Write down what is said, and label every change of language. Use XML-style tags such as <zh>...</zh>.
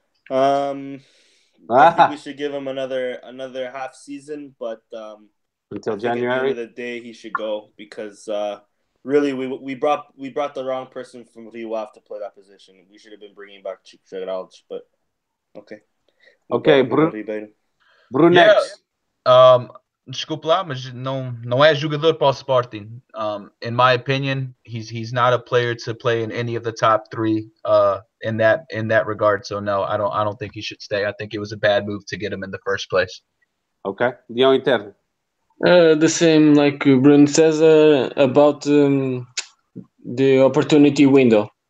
<en>I think we should give him another half season, but until I think January. at the end of the day, he should go because really we brought the wrong person from Rio to play that position. We should have been bringing back Geraldo, but okay. Okay, Brunex.</en> <pt>Desculpe lá, mas não é jogador para o Sporting.</pt> <en>In my opinion, he's not a player to play in any of the top three in that regard. So no, I don't think he should stay. I think it was a bad move to get him in the first place. Okay, Leão Interno. The same like Bruno César about the opportunity window.</en>